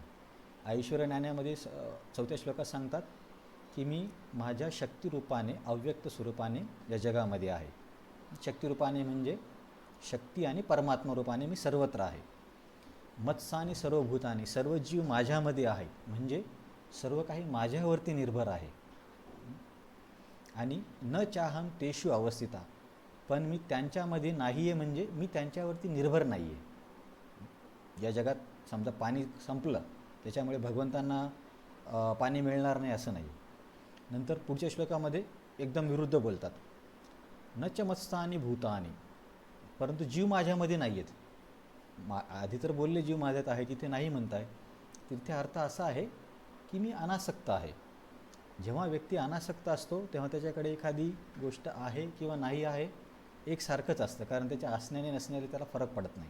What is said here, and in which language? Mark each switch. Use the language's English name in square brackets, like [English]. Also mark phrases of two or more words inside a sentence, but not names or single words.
[Marathi] ऐश्वर ज्ञानामध्ये 4थ्या श्लोकात सांगतात की मी माझ्या शक्तिरूपाने, अव्यक्त स्वरूपाने या जगामध्ये आहे. शक्तिरूपाने म्हणजे शक्ती आणि परमात्मा रूपाने मी सर्वत्र आहे. [Sanskrit] मत्सानी सर्वभूतानी, [Marathi] सर्व जीव माझ्यामध्ये आहे म्हणजे सर्व काही माझ्यावरती निर्भर आहे. [Sanskrit] आणि न चाहम तेषु अवस्थिता, [Marathi] पण मी त्यांच्यामध्ये नाही आहे म्हणजे मी त्यांच्यावरती निर्भर नाही आहे. या जगात समजा पाणी संपलं, त्याच्यामुळे भगवंतांना पाणी मिळणार नाही असं नाही. नंतर पुढच्या श्लोकामध्ये एकदम विरुद्ध बोलतात, [Sanskrit] न च मत्सानी भूतानी, [Marathi] परंतु जीव माझ्यामध्ये नाही आहेत. आधी तर बोलले जीव माझ्यात आहे, तिथे नाही म्हणताय. तिथे अर्थ असा आहे की मी अनासक्त आहे. जेव्हा व्यक्ती अनासक्त असतो तेव्हा त्याच्याकडे एखादी गोष्ट आहे किंवा नाही आहे एकसारखंच असतं, कारण त्याच्या असण्याने नसण्याने त्याला फरक पडत नाही.